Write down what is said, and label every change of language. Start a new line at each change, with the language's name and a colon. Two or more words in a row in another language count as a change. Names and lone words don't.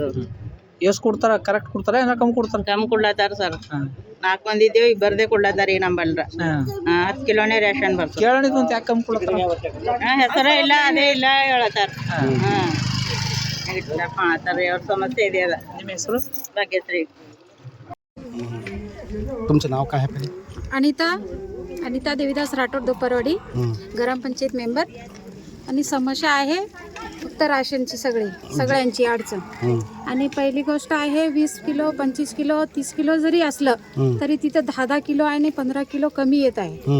Kannada: ಎಷ್ಟು ಕೊಡ್ತಾರ? ಕರೆಕ್ಟ್ ಕೊಡ್ತಾರ ಏನ ಕಮ್ಮಿ ಕೊಡ್ತಾರ? ಕಮ್ಮಿ ಕೊಡ್ಲತ್ತಾರ ಸರ್. 4 ಮಂದಿ ಇದ್ದೇವೆ, ಈಗ ಬರ್ದೇ ಕೊಡ್ಲತ್ತಾರ ಈಗ ನಂಬಲ್ರ. 10 ಕಿಲೋನೇ ರೇಷನ್ ಬರ್ತದೆ. ಕೇಳಣಿದ್ ಅಂತ ಯಾಕೆ ಕಮ್ಮಿ ಕೊಡ್ತಾರ? ಹೆಸರೇ ಇಲ್ಲ, ಅದೇ ಇಲ್ಲ ಹೇಳತ್ತಾರ. ಮಾಡತ್ತಾರ, ಅವ್ರ ಸಮಸ್ಯೆ ಇದೆ ಅದ. ನಿಮ್ಮ ಹೆಸರು? ಭಾಗ್ಯಶ್ರೀ.
Marathi: तुमचं नाव काय आहे पहिले? अनिता देवीदास राठोड, दोपरवाडी, ग्रामपंचायत मेंबर. आणि समस्या आहे फक्त राशनची, सगळ्यांची अडचण. आणि पहिली गोष्ट आहे 20 किलो, 25 किलो, 30 किलो जरी असलं तरी तिथं 10 किलो आणि 15 किलो कमी येत आहे.